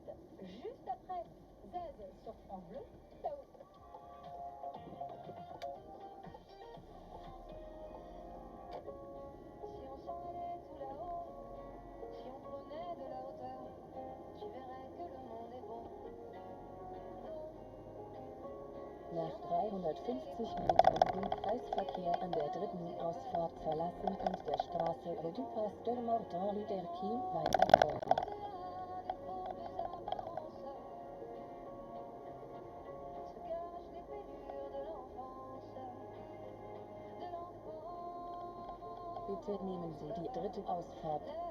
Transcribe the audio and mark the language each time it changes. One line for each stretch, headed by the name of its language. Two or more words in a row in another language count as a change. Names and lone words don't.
French: Juste après Zaz sur France Bleu. Ciao. Si on s'en allait tout là-haut, si on prenait de la hauteur, tu verrais que le monde est beau.
German: Nach 350 Metern den Kreisverkehr an der dritten Ausfahrt verlassen und der Straße Rue Pasteur Martin Luther King weiter folgen. Bitte nehmen Sie die dritte Ausfahrt.